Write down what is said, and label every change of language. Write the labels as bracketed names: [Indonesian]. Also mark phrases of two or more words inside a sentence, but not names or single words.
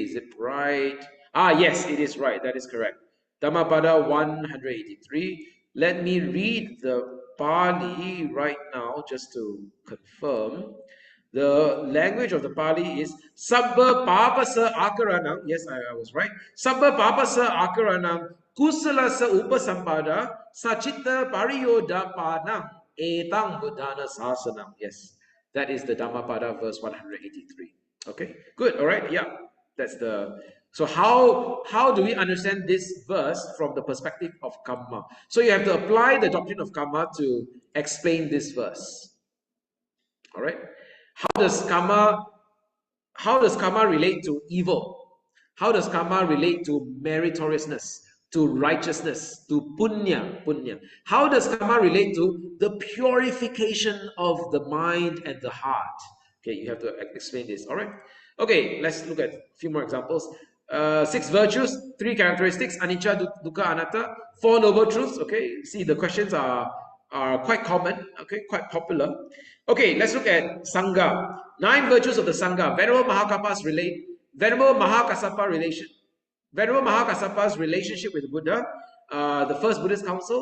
[English] Is it right? Ah, yes, it is right. That is correct. Dhammapada 183. Let me read the Pali right now just to confirm. The language of the Pali is [Pali] Sabba Papasa Akaranam. [English] Yes, I was right. [Pali] Sabba Papasa Akaranam Kusalasa Upasampada Sachita Pariyodapanam Etang Buddhana Sasanam. [English] Yes, that is the Dhammapada verse 183. Okay, good. All right, yeah, that's the. So how do we understand this verse from the perspective of Kamma? So you have to apply the doctrine of Kamma to explain this verse. All right. How does karma relate to evil? How does karma relate to meritoriousness, to righteousness, to punya? How does karma relate to the purification of the mind and the heart? Okay, you have to explain this. All right. Okay, let's look at a few more examples. 6 virtues, 3 characteristics, [Pali] anicca, dukkha, anatta, [English] 4 noble truths. Okay, see the questions are quite common. Okay, quite popular. Okay, let's look at Sangha. 9 virtues of the Sangha. Venerable Mahakappa's relationship with Buddha, the first Buddhist council.